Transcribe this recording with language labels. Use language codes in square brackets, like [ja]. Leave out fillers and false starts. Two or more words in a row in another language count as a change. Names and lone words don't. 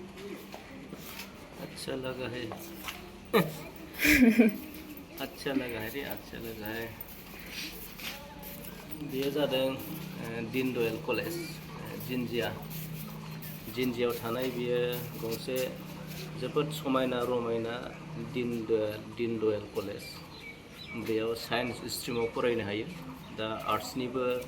[hi] अच्छा लगा है अच्छा लगा है रे अच्छा लगा है [brx] बेयो जादों दीन दयाल कलेज जिन्जियाव थानाय बियो गंसे जोबोद समायना रमायना दीन दयाल कलेज बेयाव साइन्स स्ट्रीमाव फरायनो हायो दा आर्ट्सनिबो